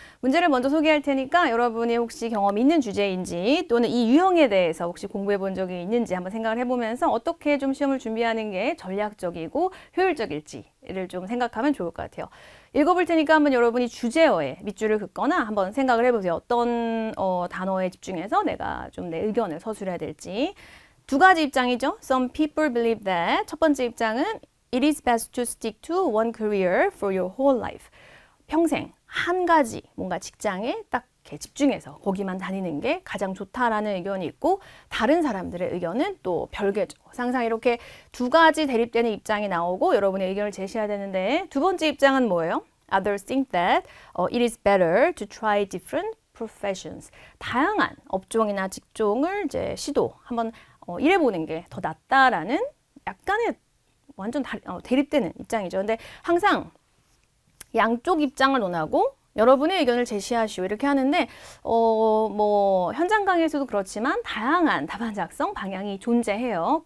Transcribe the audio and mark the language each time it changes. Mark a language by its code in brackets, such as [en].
[ko] 문제를 먼저 소개할 테니까 여러분이 혹시 경험 있는 주제인지 또는 이 유형에 대해서 혹시 공부해 본 적이 있는지 한번 생각을 해보면서 어떻게 좀 시험을 준비하는 게 전략적이고 효율적일지를 좀 생각하면 좋을 것 같아요. 읽어볼 테니까 한번 여러분이 주제어에 밑줄을 긋거나 한번 생각을 해보세요. 어떤 단어에 집중해서 내가 좀 내 의견을 서술해야 될지. 두 가지 입장이죠. [en] Some people believe that. [ko] 첫 번째 입장은 [en] It is best to stick to one career for your whole life. [ko] 평생 한 가지 뭔가 직장에 딱 이렇게 집중해서 거기만 다니는 게 가장 좋다라는 의견이 있고, 다른 사람들의 의견은 또 별개죠. 항상 이렇게 두 가지 대립되는 입장이 나오고 여러분의 의견을 제시해야 되는데, 두 번째 입장은 뭐예요? [en] Others think that it is better to try different professions. [ko] 다양한 업종이나 직종을 이제 시도 한번 일해보는 게 더 낫다라는 약간의 완전 대립되는 입장이죠. 근데 항상 양쪽 입장을 논하고 여러분의 의견을 제시하시오 이렇게 하는데 뭐 현장 강의에서도 그렇지만 다양한 답안 작성 방향이 존재해요.